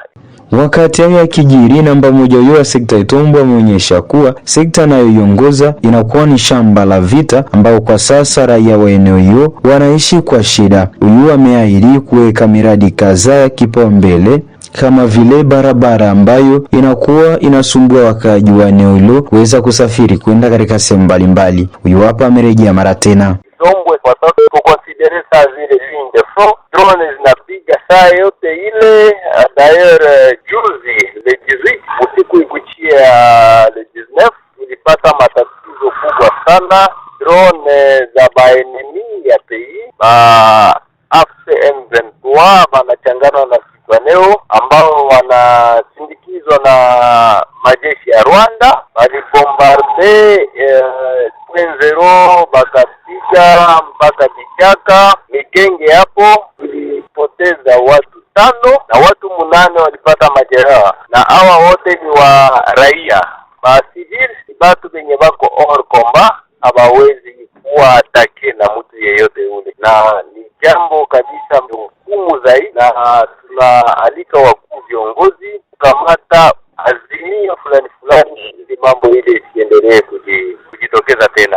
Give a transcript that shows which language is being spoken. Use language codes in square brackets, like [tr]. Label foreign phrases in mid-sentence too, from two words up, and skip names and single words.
[sw] Wakati hayo yakijiri, namba moja wa sekta Itombwe ameonyesha kuwa sekta anayoiongoza inakuwa ni shamba la vita ambao kwa sasa raia wa eneo hiyo wanaishi kwa shida. Huyu ameahidi kuweka miradi kadhaa ya kipaumbele kama vile barabara ambayo inakuwa inasumbua wakaaji wa eneo hilo kuweza kusafiri kwenda katika sehemu mbalimbali. Huyu hapa amerejea mara tena. Itombwe kwa sasa tukonsidere saa zile [fr] ligne de front, [sw] drone zinapiga saa yote ile. D'ailleurs juzi le 18 usiku ikuchia le 19 tulipata matatizo kubwa sana. Drone za baenemi ya pays AFC-M23 wanachangana na Twirwaneho ambao wanasindikizwa na majeshi ya Rwanda, walibombarde Pwenzero bakapiga mpaka Bichaka Mikenge. Hapo tulipoteza watu 5 na watu 8 walipata majeraha, na hawa wote ni wa raia ba civil, batu benye bako [fr] hors combat, [sw] hawawezi kuwa atake na mtu yeyote ule, na ni jambo kabisa ngumu zaidi, na tunaalika wakuu viongozi kukamata azimio fulani ili mambo ile isiendelee kujitokeza tena.